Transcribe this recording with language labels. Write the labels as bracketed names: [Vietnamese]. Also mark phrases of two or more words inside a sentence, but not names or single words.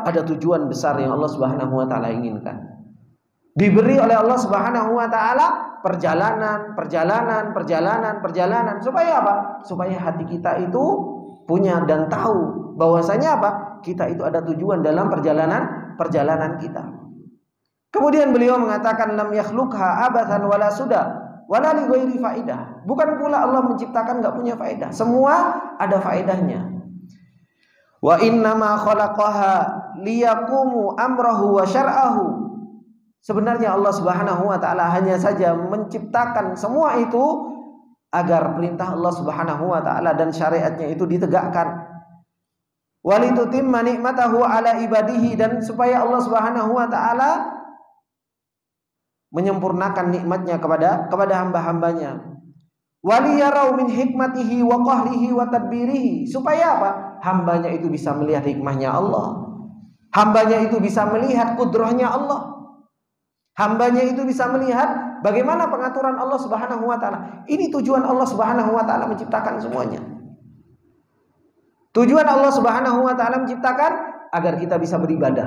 [Indonesian] Ada tujuan besar yang Allah [Arabic] سبحانه وتعالى [Indonesian] inginkan. Diberi oleh Allah [Arabic] سبحانه وتعالى [Indonesian] perjalanan supaya apa? Supaya hati kita itu punya dan tahu bahwasanya apa? Kita itu ada tujuan dalam perjalanan kita. [Arabic] Kemudian beliau mengatakan لم يخلقها عبثا ولا سدى ولا لغير فائدة. [Indonesian] Bukan pula Allah menciptakan enggak punya faedah. Semua ada faedahnya. [Arabic] وإنما خلقها ليقوم أمره وشرعه. [Indonesian] Sebenarnya Allah [Arabic] سبحانه وتعالى [Indonesian] hanya saja menciptakan semua itu agar perintah Allah [Arabic] سبحانه وتعالى [Indonesian] dan syariatnya itu ditegakkan. [Arabic] ولتتم نعمته على عباده, [Indonesian] dan supaya Allah [Arabic] سبحانه وتعالى [Indonesian] menyempurnakan nikmatnya kepada hamba-hambanya. [Arabic] وليروا من حكمته وقهره وتدبيره, [Indonesian] supaya apa? Hambanya itu bisa melihat hikmahnya Allah. Hambanya itu bisa melihat kudrahnya Allah. Hambanya itu bisa melihat bagaimana pengaturan Allah [Arabic] سبحانه وتعالى. [Indonesian] Ini tujuan Allah [Arabic] سبحانه وتعالى [Indonesian] menciptakan semuanya. Tujuan Allah [Arabic] سبحانه وتعالى [Indonesian] menciptakan agar kita bisa beribadah.